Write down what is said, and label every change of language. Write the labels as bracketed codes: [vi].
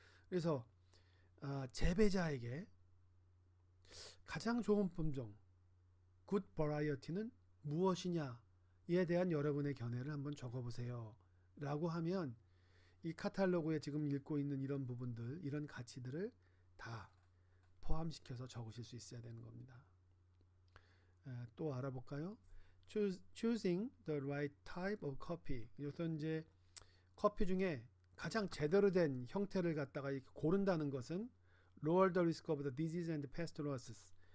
[ko] 그래서 재배자에게 가장 좋은 품종 [en] good variety [ko] 는 무엇이냐에 대한 여러분의 견해를 한번 적어보세요 라고 하면 이 카탈로그에 지금 읽고 있는 이런 부분들, 이런 가치들을 다 포함시켜서 적으실 수 있어야 되는 겁니다. 또 알아볼까요? [en] Choosing the right type of coffee. [ko] 여기서 이제 커피 중에 가장 제대로 된 형태를 갖다가 고른다는 것은 [en] lower the risk of the disease and pest losses.